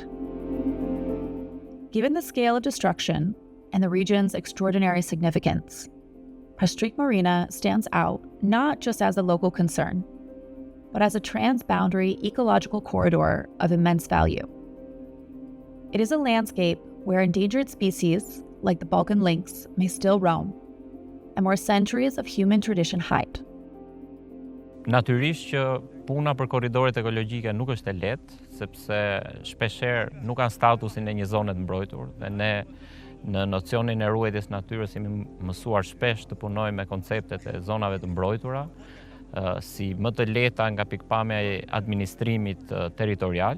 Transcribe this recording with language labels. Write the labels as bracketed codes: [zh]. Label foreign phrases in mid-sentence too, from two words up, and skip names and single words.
[en] Given the scale of destruction and the region's extraordinary significance, Pashtrik Morina stands out not just as a local concern, but as a transboundary ecological corridor of immense value. It is a landscape where endangered species, like the Balkan lynx, may still roam, and where centuries of human tradition hide. [sq] Natyrisht që puna për korridoret ekologjike nuk është e lehtë, sepse shpeshherë nuk kanë statusin e një zone të mbrojtur dhe ne në nocionin e ruajtjes natyrës jemi mësuar shpesh të punojmë me konceptet e zonave të mbrojtura, si më të lehta nga pikpamja e administrimit territorial.